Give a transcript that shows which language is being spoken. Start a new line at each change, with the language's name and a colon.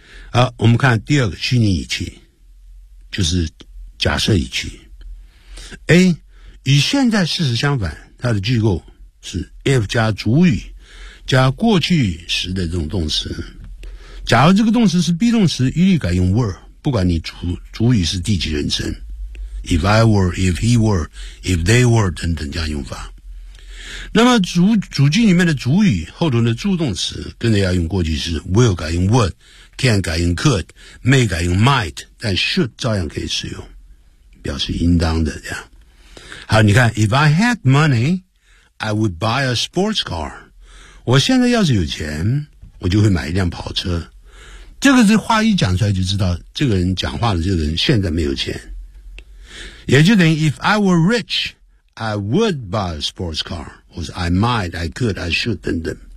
Chinese: 好我们看第二个虚拟语气就是假设语气 A 与现在事实相反它的句构是 if 加主语加过去时的这种动词假如这个动词是 be 动词一律改用 were 不不管你主语是第几人称
English: if I were, if he were, if they were
Chinese: 等等这样用法。那么主句里面的主语后头的助动词跟着要用过去式 will 改用 would, can 改用 could, may 改用 might, 但 should 照样可以使用，表示应当的这样。好，你看
English: if I had money, I would buy a sports car。
Chinese: 我现在要是有钱，我就会买一辆跑车。这个是话一讲出来就知道这个人讲话的这个人现在没有钱，也就等于
English: if I were rich I would buy a sports car
Chinese: 或是
English: I might, I could, I should
Chinese: 等等。